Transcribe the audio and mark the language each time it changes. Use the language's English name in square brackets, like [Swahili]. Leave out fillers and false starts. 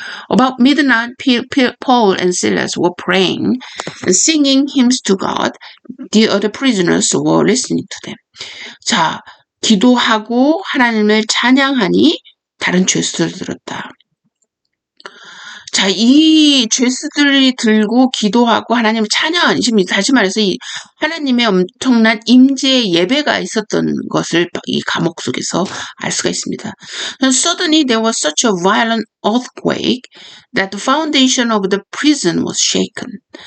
[English] About midnight, Paul and Silas were praying and singing hymns to God. The other prisoners were listening to them. [Korean] 자, 기도하고 하나님을 찬양하니 다른 죄수들 들었다. 자, 이 죄수들이 들고 기도하고 하나님을 찬양하니 지금 다시 말해서 이 하나님의 엄청난 임재의 예배가 있었던 것을 이 감옥 속에서 알 수가 있습니다. [English] Suddenly there was such a violent earthquake that the foundation of the prison was shaken.